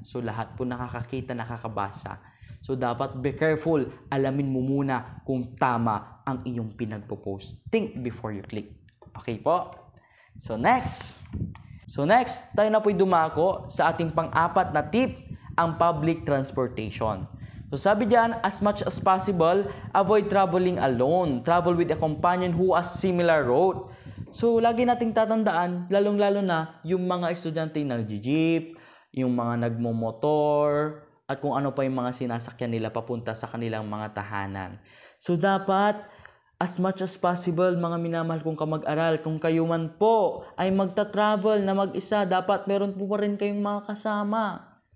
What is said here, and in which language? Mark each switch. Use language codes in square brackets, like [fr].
[tl] So lahat po nakakakita, nakakabasa. So dapat [en] be careful, [tl] alamin mo muna kung tama ang iyong pinagpo-post. [en] Think before you click. [tl] Okay po? So next, tayo na po'y dumako sa ating pang-apat na tip, ang public transportation. So sabi diyan, [en] as much as possible, avoid traveling alone. Travel with a companion who has similar route. [tl] So lagi nating tatandaan, lalong-lalo na yung mga estudyante nag-jeep, yung mga nagmo-motor, at kung ano pa yung mga sinasakyan nila papunta sa kanilang mga tahanan. So dapat, [en] as much as possible, [tl] mga minamahal kong kamag-aral, kung kayo man po ay magta-travel na mag-isa, dapat meron po pa rin kayong mga kasama.